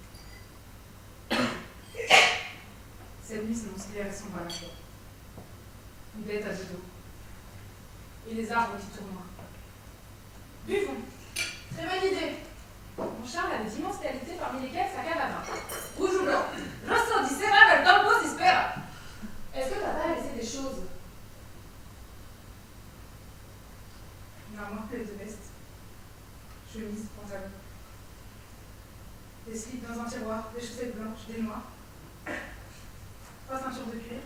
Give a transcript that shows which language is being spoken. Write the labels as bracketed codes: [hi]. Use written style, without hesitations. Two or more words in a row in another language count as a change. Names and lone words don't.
[fr] Cette nuit, c'est mon sclère et son bras à la fois. Une bête à deux dos. Et les arbres qui tournent. Buvons. Très bonne idée. Mon Charles a d'immenses qualités, parmi lesquelles sa cave à vin. Rouge ou blanc? [it] Rosso di Serra del Tempo si spera. [fr] Est-ce que papa a laissé des choses? Une armoire pleine de vestes. Chemise, pantalon. Des slips dans un tiroir, des chaussettes blanches, des noirs. 3 ceintures de cuir.